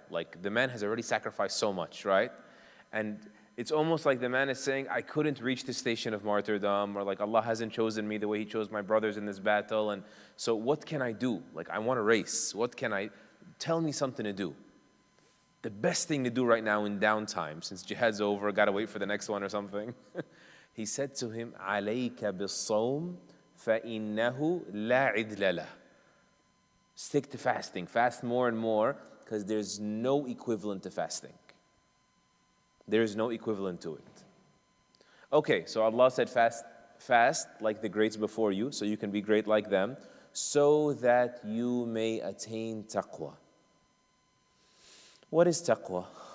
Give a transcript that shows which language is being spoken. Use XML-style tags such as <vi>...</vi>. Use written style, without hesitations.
<en>Like, the man has already sacrificed so much, right? And it's almost like the man is saying, I couldn't reach the station of martyrdom, or like Allah hasn't chosen me the way He chose my brothers in this battle. And so what can I do? Like, I want to race. Tell me something to do. The best thing to do right now in downtime, since jihad's over, gotta wait for the next one or something. He said to him,</en> <ar>عَلَيْكَ بِالصَّوْمِ فَإِنَّهُ لَا عِدْلَ لَهُ.</ar> <en>Stick to fasting. Fast more and more, because there's no equivalent to fasting. There's no equivalent to it. Okay, so Allah said fast like the greats before you, so you can be great like them, so that you may attain taqwa. What is taqwa?</en>